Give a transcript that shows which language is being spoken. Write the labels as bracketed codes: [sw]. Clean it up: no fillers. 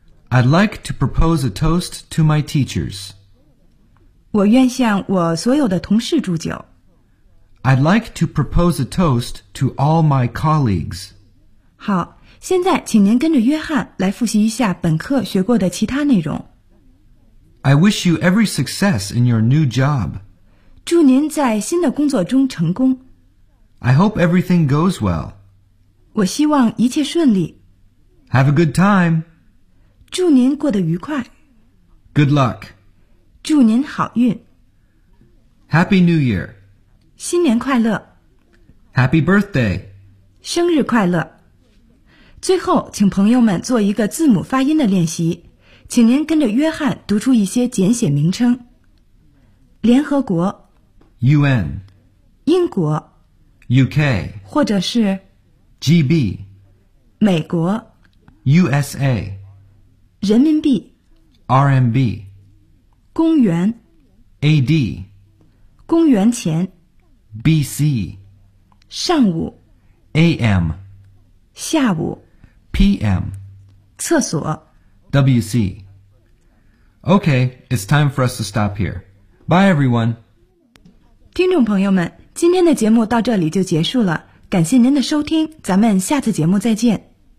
[en] I'd like to propose a toast to my teachers. [zh] 我愿向我所有的同事祝酒。 [en] I'd like to propose a toast to all my colleagues. [zh] 好，现在请您跟着约翰来复习一下本课学过的其他内容。 [en] I wish you every success in your new job. [zh] 祝您在新的工作中成功。 [en] I hope everything goes well. [zh] 我希望一切顺利。 [en] Have a good time. [zh] 祝您过得愉快。 [en] Good luck. [zh] 祝您好运。 [en] Happy New Year. [zh] 新年快乐。 [en] Happy Birthday. [zh] 生日快乐。最后请朋友们做一个字母发音的练习。请您跟着约翰读出一些简写名称。联合国。 [en] UN。 [zh] 英国。 [en] UK。 [zh] 或者是。 [en] GB。 [zh] 美国。 [en] USA。 [zh] 人民币。 [en] RMB。 [zh] 公元 [en] AD [zh] 公元前 [en] BC [zh] 上午 [en] AM [zh] 下午 [en] PM [zh] 厕所 [en] WC Okay, it's time for us to stop here. Bye everyone. [zh] 听众朋友们，今天的节目到这里就结束了，感谢您的收听，咱们下次节目再见。